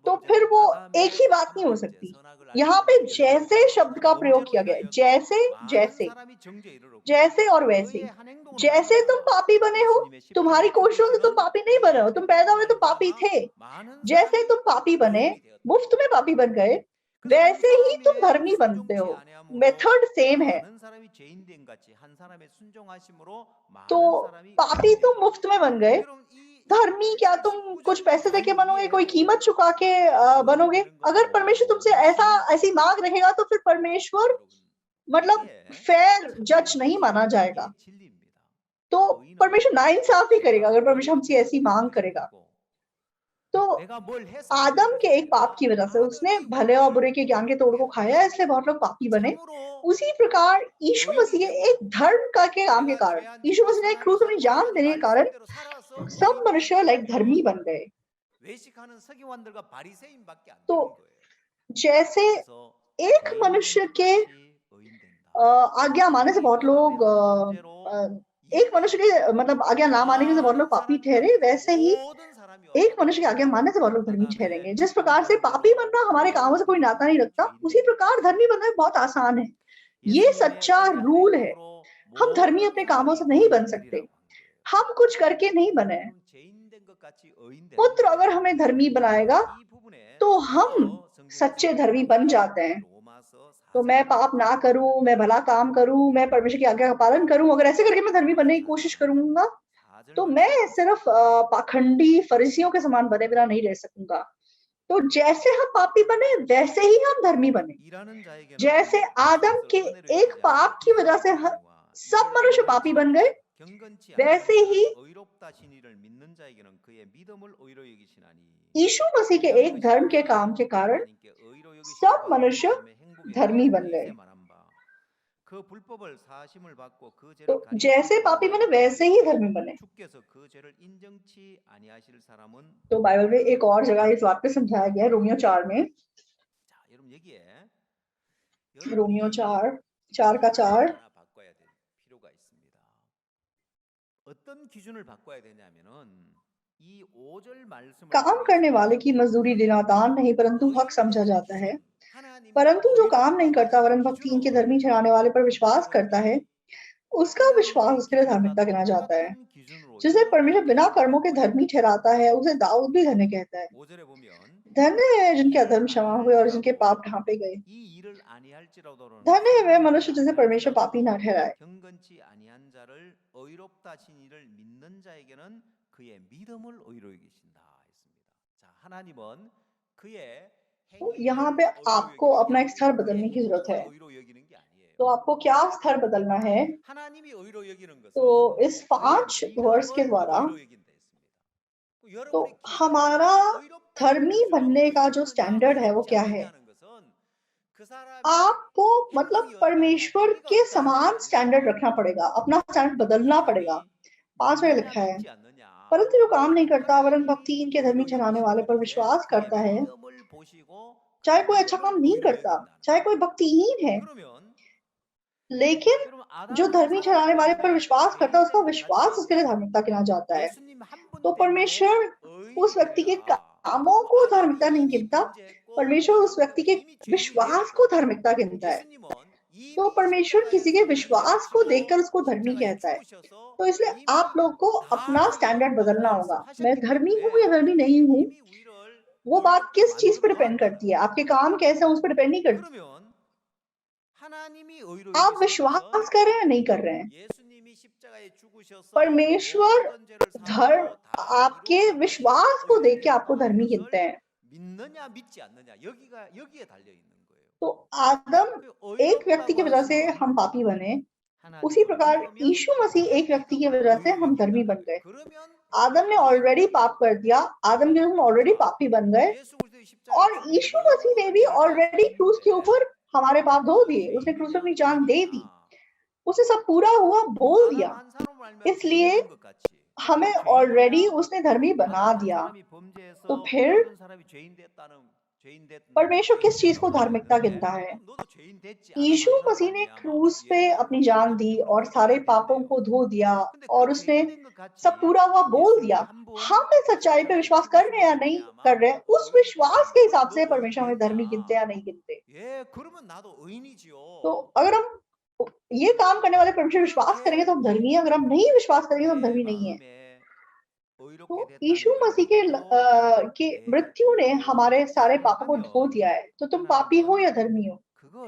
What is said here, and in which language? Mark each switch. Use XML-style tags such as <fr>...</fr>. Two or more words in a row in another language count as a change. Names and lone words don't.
<hi>तो फिर</hi> <ko>범죄로</ko> <hi>वो एक</hi> <ko>아담의</ko> <hi>ही बात</hi> <ko>한</ko> <hi>नहीं हो</hi> <ko>범죄</ko> <hi>सकती।</hi> <ko>선악을</ko> <hi>यहाँ</hi> <ko>알고</ko> <hi>पे</hi> <ko>열매를</ko> <hi>जैसे</hi> <ko>따먹은</ko> <hi>शब्द</hi> <ko>한</ko> <hi>का प्रयोग</hi> <ko>범죄로</ko> <hi>किया गया है,</hi> <ko>인하여서</ko> <hi>जैसे</hi> <ko>많은</ko> <hi>जैसे</hi> <ko>사람이 정죄에 이르렀고</ko> <hi>जैसे और वैसे।</hi> <ko>의의 한 행동으로</ko> <hi>जैसे तुम</hi> <ko>말미암아</ko> <hi>पापी बने हो,</hi> <ko>예수님의</ko> <hi>तुम्हारी</hi> <ko>십자가에</ko> <hi>कोशिशों से तुम</hi> <ko>죽으시는</ko> <hi>पापी नहीं बने</hi> <ko>의의</ko> <hi>हो,</hi> <ko>한</ko> <hi>तुम पैदा</hi> <ko>행동으로</ko> <hi>हुए तो पापी</hi> <ko>말미암아</ko> <hi>थे।</hi> <ko>많은</ko> <hi>जैसे</hi> <ko>사람이</ko> <hi>तुम पापी बने,</hi> <ko>의인이 되었다.</ko> <hi>मुफ्त में पापी बन गए,</hi> <ko>그래서 이</ko> <hi>वैसे ही तुम</hi> <ko>사람의</ko> <hi>धर्मी बनते</hi> <ko>순종치</ko> <hi>हो।</hi> <ko>아니함으로</ko> <en>method same</en> <hi>है।</hi> <ko>많은 사람이 죄인 된 같이 한 사람의 순종하심으로</ko> <hi>तो</hi> <ko>많은 사람이</ko> <hi>पापी</hi> <ko>의인이</ko> <hi>तुम</hi> <ko>된다.</ko> <hi>मुफ्त में बन गए,</hi> <ko>여러분 이</ko> <hi>धर्मी क्या तुम कुछ</hi> <ko>19절을</ko> <hi>पैसे</hi> <ko>잘</ko> <hi>देके बनोगे, कोई</hi> <ko>이해해도</ko> <hi>कीमत चुका के</hi> <ko>의인</ko> <hi>बनोगे?</hi> <ko>되는 건</ko> <hi>अगर परमेश्वर तुमसे ऐसी</hi> <ko>무엇입니까?</ko> <hi>मांग रहेगा तो फिर परमेश्वर</hi> <ko>여러분</ko> <hi>मतलब</hi> <ko>이게</ko> <en>fair judge</en> <hi>नहीं</hi> <ko>참된</ko> <hi>माना</hi> <ko>이게</ko> <hi>जाएगा।</hi> <ko>진리입니다.</ko> <hi>तो</hi> <ko>의인은</ko> <hi>परमेश्वर नाइंसाफी</hi> <ko>내가</ko> <hi>करेगा अगर</hi> <ko>뭘</ko> <hi>परमेश्वर हमसे</hi> <ko>해서</ko> <hi>ऐसी मांग</hi> <ko>의인이 된</ko> <hi>करेगा।</hi> <ko>거고</ko> <hi>तो</hi> <ko>내가 뭘 해서 의인이</ko> <hi>आदम</hi> <ko>된</ko> <hi>के</hi> <ko>것이</ko> <hi>एक पाप</hi> <ko>아니라</ko> <hi>की वजह से उसने</hi> <ko>아담이</ko> <hi>भले और बुरे</hi> <ko>오늘</ko> <hi>के ज्ञान के तोड़ को खाया, इसलिए बहुत लोग पापी बने।</hi> <ko>참으로</ko> <hi>उसी प्रकार यीशु</hi> <ko>의인이</ko> <hi>मसीह के</hi> <ko>되고</ko> <hi>एक धर्म का के काम के</hi> <ko>내가</ko> <hi>कारण,</hi> <ko>죄 안</ko> <hi>यीशु</hi> <ko>짓고</ko> <hi>मसीह ने</hi> <ko>선하게</ko> <hi>क्रूस अपनी</hi> <ko>살고</ko> <hi>जान</hi> <ko>하나님</ko> <hi>देने के कारण</hi> <ko>말씀대로 살아서</ko> <hi>सब</hi> <ko>의인이</ko> <hi>मनुष्य लाइक धर्मी</hi> <ko>된다면</ko> <hi>बन गए।</hi> <ko>외식하는 서기관들과 바리새인밖에 안</ko> <hi>तो</hi> <ko>되는 거예요.</ko> <hi>जैसे</hi> <ko>그래서</ko> <hi>एक</hi> <ko>죄인 된</ko> <hi>मनुष्य</hi> <ko>것</ko> <hi>के</hi> <ko>같이 의인 된다.</ko> <hi>आज्ञा मानने से</hi> <ko>이</ko> <hi>बहुत</hi> <ko>아담의</ko> <hi>लोग</hi> <ko>한 범죄로</ko> <hi>एक मनुष्य के मतलब आज्ञा ना मानने की वजह से बहुत लोग</hi> <ko>많은</ko> <hi>पापी</hi> <ko>사람이</ko> <hi>ठहरे,</hi> <ko>어떻게</ko> <hi>वैसे ही</hi> <ko>모든 사람이</ko> <hi>एक</hi> <ko>어떻게</ko> <hi>मनुष्य की आज्ञा मानने से बहुत लोग धर्मी</hi> <ko>아담의</ko> <hi>ठहरेंगे। जिस</hi> <ko>한</ko> <hi>प्रकार से पापी</hi> <ko>범죄로</ko> <hi>बनना हमारे कामों से कोई नाता नहीं</hi> <ko>모든</ko> <hi>रखता,</hi> <ko>죄인</ko> <hi>उसी</hi> <ko>된 것</ko> <hi>प्रकार धर्मी</hi> <ko>같이</ko> <hi>बनना भी बहुत आसान है। ये</hi> <ko>예수님의</ko> <hi>सच्चा</hi> <ko>의의 한</ko> <hi>रूल है।</hi> <ko>행동으로</ko> <hi>हम धर्मी</hi> <ko>모든</ko> <hi>अपने कामों से</hi> <ko>사람이</ko> <hi>नहीं बन</hi> <ko>의인이</ko> <hi>सकते,</hi> <ko>되리라고 한 거예요.</ko> <hi>हम कुछ करके नहीं बने।</hi> <ko>여러분 죄인 된 것 같이 의인</ko> <hi>पुत्र</hi> <ko>되는데</ko> <hi>अगर हमें धर्मी बनाएगा</hi> <ko>이 부분에</ko> <hi>तो</hi> <ko>좀</ko> <hi>हम</hi> <ko>더</ko> <hi>सच्चे</hi> <ko>성경에서</ko> <hi>धर्मी बन जाते हैं।</hi> <ko>로마서</ko> <hi>तो मैं</hi> <ko>4장</ko> <hi>पाप ना करूं, मैं भला काम करूं, मैं परमेश्वर की आज्ञा का पालन करूं, अगर ऐसे करके मैं धर्मी बनने की कोशिश करूंगा तो मैं सिर्फ पाखंडी फरीसियों के समान बने बिना नहीं रह सकूंगा। तो जैसे हम पापी बने वैसे ही हम धर्मी बने।</hi> <ko>일하는 자에게는</ko> <hi>जैसे आदम</hi> <ko>그리스도께서</ko> <hi>के</hi> <ko>은혜를</ko> <hi>एक</hi> <ko>입히지</ko> <hi>पाप</hi> <ko>않고</ko> <hi>की वजह से</hi> <ko>비속죄하거니와</ko> <hi>सब</hi> <ko>이를</ko> <hi>मनुष्य पापी बन गए,</hi> <ko>경건치</ko> <hi>वैसे</hi> <ko>아니한</ko> <hi>ही</hi> <ko>의롭다신 이를 믿는 자에게는 그의 믿음을 의로 여기시나니</ko> <hi>यीशु मसीह के एक धर्म के काम के कारण</hi> <ko>하나님께 의로 여기심을</ko> <hi>सब</hi> <ko>받은</ko> <hi>मनुष्य</hi> <ko>믿음의 행복에</ko> <hi>धर्मी बन</hi> <ko>이르러</ko> <hi>गए।</hi> <ko>이세 말한 바 그 불법을 사심을 받고 그</ko> <hi>तो</hi> <ko>죄를 가리우신</ko> <hi>जैसे पापी बने वैसे ही धर्मी बने।</hi> <ko>주께서 그 죄를 인정치 아니하실 사람은</ko> <hi>तो बाइबल में एक और जगह इस बात पे समझाया गया है, रोमियो 4 में।</hi> <ko>자, 여러분 여기에</ko> <hi>रोमियो</hi> <ko>여러분이</ko> <hi>4 का 4</hi> <ko>하나 바꿔야 될 필요가 있습니다. 어떤 기준을 바꿔야 되냐면은 이 5절 말씀을</ko> <hi>काम करने वाले की मजदूरी देना दान नहीं परंतु हक समझा जाता है, परंतु जो काम नहीं करता वरन भक्ति इनके धर्मी ठहराने वाले पर विश्वास करता है उसका विश्वास उसके लिए धार्मिकता गिना जाता है। जिसे परमेश्वर बिना कर्मों के धर्मी ठहराता है, उसे दाऊद भी धन्य कहता है।</hi> <ko>5절에 보면</ko> <hi>धन्य है जिनके अधर्म क्षमा हुए और जिनके पाप ढांपे गए।</hi> <ko>이 일을 아니할지라도라는</ko> <hi>धन्य है वे</hi> <ko>소망을</ko> <hi>मनुष्य जिसे परमेश्वर पापी ना ठहराए।</hi> <ko>경건치 아니한 자를 의롭다 하신 이를 믿는 자에게는 그의 믿음을 의로 여기신다 했습니다. 자, 하나님은 그의</ko> <hi>तो</hi> <ko>행위를</ko> <hi>यहाँ पे</hi> <ko>의로</ko> <hi>आपको</hi> <ko>여기는 게</ko> <hi>अपना एक स्तर</hi> <ko>아니에요. 그의</ko> <hi>बदलने की जरूरत है।</hi> <ko>행동을 의로 여기는 게 아니에요.</ko> <hi>तो आपको क्या स्तर बदलना है?</hi> <ko>하나님이 의로 여기는 것은</ko> <hi>तो इस</hi> <ko>그의</ko> <hi>5 वर्ष के</hi> <ko>믿음을</ko> <hi>द्वारा</hi> <ko>의로 여긴다 했습니다.</ko> <hi>तो</hi> <ko>여러분의 기준이</ko> <hi>हमारा</hi> <ko>의롭다는</ko> <hi>धर्मी</hi> <ko>기준은</ko> <hi>बनने का जो</hi> <ko>의롭느냐</ko> <hi>स्टैंडर्ड है वो</hi> <ko>의롭지</ko> <hi>क्या है?</hi> <ko>않느냐는 것은 그 사람의</ko> <hi>आपको मतलब</hi> <ko>행동이 어떠하냐,</ko> <hi>परमेश्वर</hi> <ko>행위가</ko> <hi>के</hi> <ko>어떠하냐가</ko> <hi>समान स्टैंडर्ड रखना</hi> <ko>아니고</ko> <hi>पड़ेगा, अपना स्टैंडर्ड बदलना</hi> <ko>이</ko> <hi>पड़ेगा।</hi> <ko>사람이</ko> <hi>5 में</hi> <ko>믿느냐</ko> <hi>लिखा है,</hi> <ko>믿지 않느냐</ko> <hi>परंतु जो काम नहीं करता वरन भक्ति</hi> <ko>하나님이</ko> <hi>इनके धर्मी</hi> <ko>의로</ko> <hi>ठहराने वाले पर</hi> <ko>여기시는 것에</ko> <hi>विश्वास</hi> <ko>그의</ko> <hi>करता है,</hi> <ko>믿음을 보시고</ko> <hi>चाहे</hi> <ko>그의</ko> <hi>कोई अच्छा</hi> <ko>믿음을</ko> <hi>काम नहीं</hi> <ko>의로</ko> <hi>करता,</hi> <ko>여긴다는</ko> <hi>चाहे</hi> <ko>거예요.</ko> <hi>कोई भक्तिहीन है,</hi> <ko>그러면</ko> <hi>लेकिन</hi> <ko>여러분</ko> <hi>जो</hi> <ko>아담 한</ko> <hi>धर्मी</hi> <ko>사람</ko> <hi>ठहराने वाले पर</hi> <ko>때문에</ko> <hi>विश्वास करता है, उसका</hi> <ko>죄인 된 것</ko> <hi>विश्वास</hi> <ko>같이</ko> <hi>उसके लिए धार्मिकता गिना जाता है।</hi> <ko>예수님 한 분</ko> <hi>तो</hi> <ko>때문에</ko> <hi>परमेश्वर</hi> <ko>의인이</ko> <hi>उस व्यक्ति के</hi> <ko>되리라.</ko> <hi>कामों को धार्मिकता</hi> <ko>아담이</ko> <hi>नहीं</hi> <ko>이미</ko> <hi>गिनता,</hi> <ko>범죄했고</ko> <hi>परमेश्वर उस व्यक्ति</hi> <ko>아담도</ko> <hi>के</hi> <ko>이미 죄인이</ko> <hi>विश्वास को</hi> <ko>되었고</ko> <hi>धार्मिकता गिनता है।</hi> <ko>예수님은</ko> <hi>तो</hi> <ko>이미</ko> <hi>परमेश्वर किसी के</hi> <ko>십자가에서 문제를</ko> <hi>विश्वास को</hi> <ko>지고</ko> <hi>देखकर उसको धर्मी</hi> <ko>십자가에</ko> <hi>कहता है।</hi> <ko>죽으셔서</ko> <hi>तो इसलिए आप</hi> <ko>이미</ko> <hi>लोग को</hi> <ko>다</ko> <hi>अपना</hi> <ko>우리의</ko> <hi>स्टैंडर्ड</hi> <ko>연단을</ko> <hi>बदलना होगा। मैं</hi> <ko>말씀하셨기</ko> <hi>धर्मी हूँ या</hi> <ko>때문에</ko> <hi>धर्मी नहीं हूँ,</hi> <ko>이미 우리를</ko> <hi>वो बात</hi> <ko>의롭게</ko> <hi>किस चीज पे</hi> <ko>만들어</ko> <hi>डिपेंड</hi> <ko>놓았다는</ko> <hi>करती है,</hi> <ko>거예요.</ko> <hi>आपके काम कैसे हैं उस पर डिपेंड नहीं करती।</hi> <ko>그러면 하나님이 의로</ko> <hi>आप</hi> <ko>여기시는</ko> <hi>विश्वास</hi> <ko>것은</ko> <hi>कर रहे हैं या नहीं कर रहे हैं?</hi> <ko>예수님이 십자가에 죽으셔서</ko> <hi>परमेश्वर</hi> <ko>모든 죄를</ko> <hi>धर्म</hi> <ko>사하시고 다</ko> <hi>आपके</hi> <ko>이루었다고</ko> <hi>विश्वास</hi> <ko>하심으로</ko> <hi>को</hi> <ko>의롭게</ko> <hi>देख के आपको</hi> <ko>됐다는</ko> <hi>धर्मी</hi> <ko>것을</ko> <hi>गिनते हैं।</hi> <ko>믿느냐 믿지 않느냐 여기에 달려 있는 거예요.</ko> <hi>तो आदम</hi> <ko>그</ko> <hi>एक व्यक्ति</hi> <ko>의롭다고</ko> <hi>की वजह से</hi> <ko>하심은</ko> <hi>हम पापी बने, उसी</hi> <ko>하나님을</ko> <hi>प्रकार</hi> <ko>믿으면</ko> <hi>यीशु मसीह एक व्यक्ति की</hi> <ko>믿음을</ko> <hi>वजह से</hi> <ko>의로</ko> <hi>हम धर्मी</hi> <ko>여긴다는</ko> <hi>बन</hi> <ko>거예요.</ko> <hi>गए।</hi> <ko>그러면</ko> <hi>आदम ने</hi> <ko>우리가</ko> <hi>ऑलरेडी</hi> <ko>의인이</ko> <hi>पाप कर दिया, आदम के हम ऑलरेडी</hi> <ko>자,</ko> <hi>पापी बन गए,</hi> <ko>예수 그리스도의 십자가에</ko> <hi>और</hi> <ko>죽으심이</ko> <hi>यीशु मसीह ने</hi> <ko>모든</ko> <hi>भी</hi> <ko>죄를 다</ko> <hi>ऑलरेडी क्रूस के</hi> <ko>사하셨는데</ko> <hi>ऊपर हमारे पाप धो</hi> <ko>우리가</ko> <hi>दिए, उसने क्रूस पे अपनी</hi> <ko>죄인이냐</ko> <hi>जान दे</hi> <ko>의인이냐</ko> <hi>दी, उसे सब पूरा हुआ बोल</hi> <ko>아담</ko> <hi>दिया,</hi> <ko>한 사람을 알면 죄인</ko> <hi>इसलिए</hi> <ko>된 것 같이</ko> <hi>हमें</hi> <ko>우리도</ko> <hi>ऑलरेडी</hi> <ko>죄인이냐</ko> <hi>उसने धर्मी बना</hi> <ko>아담 한</ko> <hi>दिया।</hi> <ko>사람이</ko> <hi>तो</hi> <ko>범죄해서</ko> <hi>फिर</hi> <ko>모든 사람이</ko> <hi>परमेश्वर</hi> <ko>죄인</ko> <hi>किस चीज को</hi> <ko>됐다고</ko> <hi>धार्मिकता</hi> <ko>말했는데</ko> <hi>गिनता है?</hi> <ko>그럼 너도 죄인 됐지 아담</ko> <hi>यीशु</hi> <ko>한 사람</ko> <hi>मसीह ने</hi> <ko>말미암아</ko> <hi>क्रूस पे</hi> <ko>예</ko> <hi>अपनी जान दी</hi> <ko>그렇게</ko> <hi>और</hi> <ko>우리도</ko> <hi>सारे</hi> <ko>죄인</ko> <hi>पापों</hi> <ko>됐는데요.</ko> <hi>को धो दिया</hi> <ko>근데</ko> <hi>और</hi> <ko>그</ko> <hi>उसने</hi> <ko>죄인 된 것</ko> <hi>सब</hi> <ko>같이</ko> <hi>पूरा हुआ बोल</hi> <ko>예수님이</ko> <hi>दिया।</hi> <ko>한 분</ko> <hi>हम इस सच्चाई पे</hi> <ko>십자가에</ko> <hi>विश्वास कर रहे हैं</hi> <ko>죽으심으로</ko> <hi>या नहीं</hi> <ko>말미암아</ko> <hi>कर रहे हैं, उस</hi> <ko>의인이</ko> <hi>विश्वास</hi> <ko>됐다는</ko> <hi>के</hi> <ko>거예요.</ko> <hi>हिसाब</hi> <ko>너</ko> <hi>से</hi> <ko>의인</ko> <hi>परमेश्वर हमें धर्मी गिनते</hi> <ko>됐냐?</ko> <hi>हैं या नहीं गिनते।</hi> <ko>예, 그러면 나도</ko> <hi>तो</hi> <ko>의인이지요.</ko> <hi>अगर हम ये काम करने वाले परमेश्वर विश्वास करेंगे</hi> <ko>그렇게</ko> <hi>तो हम धर्मी हैं, अगर हम नहीं विश्वास करेंगे तो हम</hi> <ko>내</ko> <hi>धर्मी नहीं है।</hi> <ko>마음에</ko> <hi>तो</hi> <ko>의롭게</ko> <hi>यीशु</hi> <ko>됐다는 걸</ko> <hi>मसीह</hi> <ko>믿고</ko> <hi>की</hi> <ko>내</ko> <hi>मृत्यु ने</hi> <ko>믿음으로</ko> <hi>हमारे सारे पापों को धो</hi> <ko>살아가면</ko> <hi>दिया है। तो तुम पापी हो</hi> <ko>하나님은</ko> <hi>या धर्मी हो?</hi> <ko>그걸</ko>